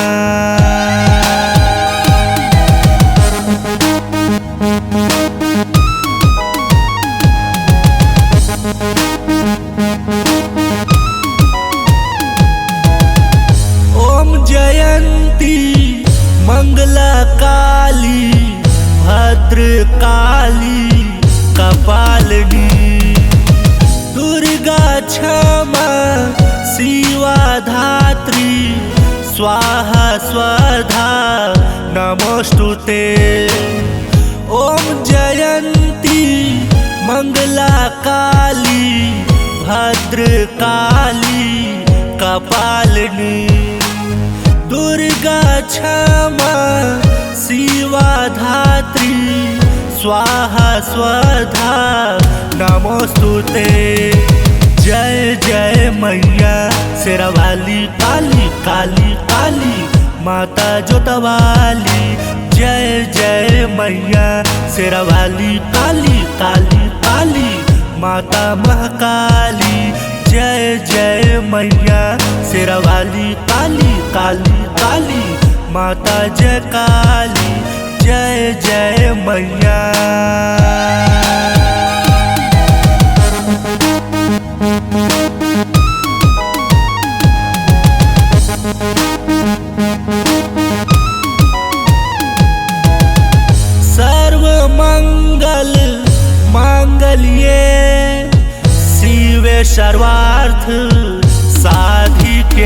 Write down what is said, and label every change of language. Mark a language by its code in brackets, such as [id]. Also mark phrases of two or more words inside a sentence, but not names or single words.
[sa] ओम जयंती मंगला काली भद्र काली कपालिनी। दुर्गा क्षमा शिवा धात्री स्वाहा स्वधा नमोस्तुते। ओम जयंती मंगला काली भद्र काली कपालिनी। दुर्गा क्षमा शिवा धात्री स्वाहा स्वधा नमोस्तुते। [hi] जय जय मैया शेरावाली काली काली काली माता जोतवाली। जय जय मैया शेरावाली काली काली काली माता महाकाली। जय जय मैया शेरावाली काली काली काली माता जय काली। जय जय मैया। [sa] सर्व मंगल मांगल्ये शिवे सर्वार्थ साधिके।